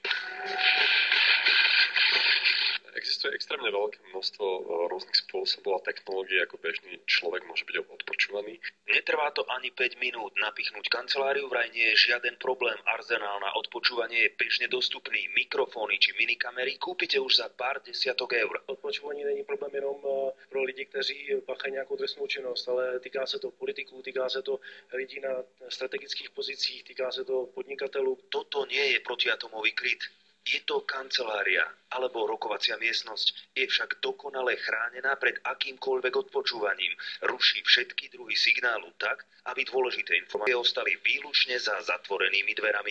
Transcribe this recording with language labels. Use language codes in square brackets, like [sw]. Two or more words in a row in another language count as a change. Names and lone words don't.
[sk] Existuje extrémne veľké množstvo rôznych spôsobov a technológií, ako bežný človek môže byť odpočúvaný. Netrvá to ani 5 minút. Napichnúť kanceláriu vraj nie je žiaden problém. Arzenál na odpočúvanie je bežne dostupný. Mikrofóny či minikamery kúpite už za pár desiatok eur. [cs] Odpočúvání není problém jenom pro lidi, kteří páchají nějakou trestnou činnost, ale týká se to politiků, týká se to lidí na strategických pozicích, týká se to podnikatelů. [sk] Toto nie je protiatomový kryt. Je to kancelária alebo rokovacia miestnosť. Je však dokonale chránená pred akýmkoľvek odpočúvaním. Ruší všetky druhy signálu tak, aby dôležité informácie ostali výlučne za zatvorenými dverami.